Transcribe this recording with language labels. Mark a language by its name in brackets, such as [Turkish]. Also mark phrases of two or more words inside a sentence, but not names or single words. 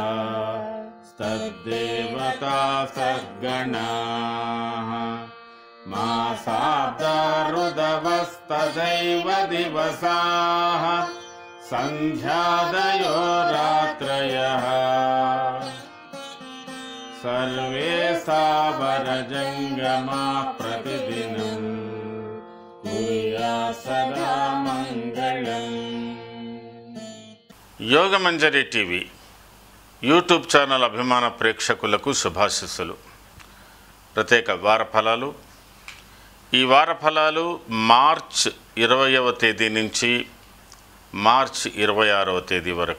[Sanskrit] तद्देवता सद्गणाः मासाब्दा ऋदवस्तदैव दिवसाः सन्ध्यादयो रात्रयः सर्वे सावरजङ्गमाः प्रतिदिनं कुर्यात् सदा मङ्गलम्। [Telugu] యోగమంజరి టీవీ యూట్యూబ్ ఛానల్ అభిమాన ప్రేక్షకులకు శుభాశీస్సులు. ప్రత్యేక వార ఫలాలు. ఈ వార ఫలాలు మార్చ్ 20వ తేదీ నుంచి మార్చ్ 26వ తేదీ వరకు.